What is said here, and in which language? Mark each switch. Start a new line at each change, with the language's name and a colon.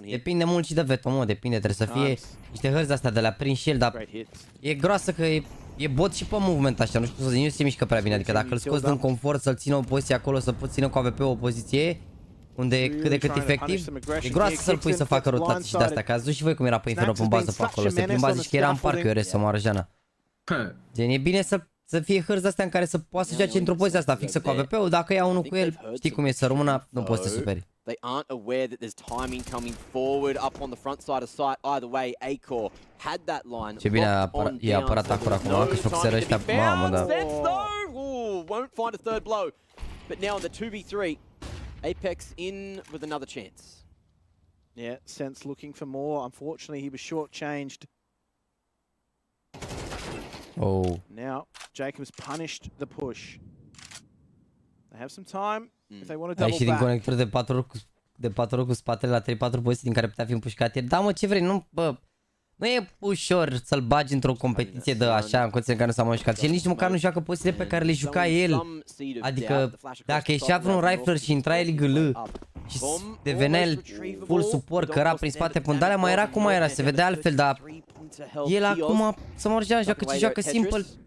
Romanian: Depinde mult și de veto, mă, depinde, trebuie să fie niște hărți astea de la prin și el, dar e groasă că e bot și pe movement așa, nu știu să zic, nu se mișcă prea bine, adică dacă îl scoți din confort să-l țină o poziție acolo, să poți ține cu AWP o poziție, unde e cât de cât efectiv, e groasă să-l pui să facă rotații și de-astea, că ați văzut și voi cum era pe Inferno pe bază pe acolo, se plimba, zici că era în parc, eu să moară Jana. Gen, e bine să fie hărți astea în care să poată să joace într-o poziție asta fixă cu AWP-ul, dacă ia unul cu el, știi cum e să rămână, nu poți să te superi.
English: They aren't aware that there's timing coming forward up on the front side of site. Either way, Acor had that line.
Romanian: Ce bine e apărat acolo acum, că și făcuseră ăștia, mamă, da.
English: Won't find a third blow. But now in the 2v3, Apex in with another chance. Yeah, Sense looking for more. Unfortunately, he was shortchanged. Oh. Now, Jacobs punished the push. They have some time if they want to double back.
Romanian: Și din conector de 4 ori cu spatele la 3-4 poziții din care putea fi împușcat ieri. Da, mă, ce vrei, nu, bă, nu e ușor să-l bagi într-o competiție de așa, în condiții în care nu s-a mai jucat. Și el nici măcar nu joacă pozițiile pe care le juca el. Adică, dacă ieșea vreun rifler și intra el GL și devenea el full support, căra prin spate până alea, mai era cum mai era, se vedea altfel, dar el acum să mă rugea, joacă ce joacă Simple.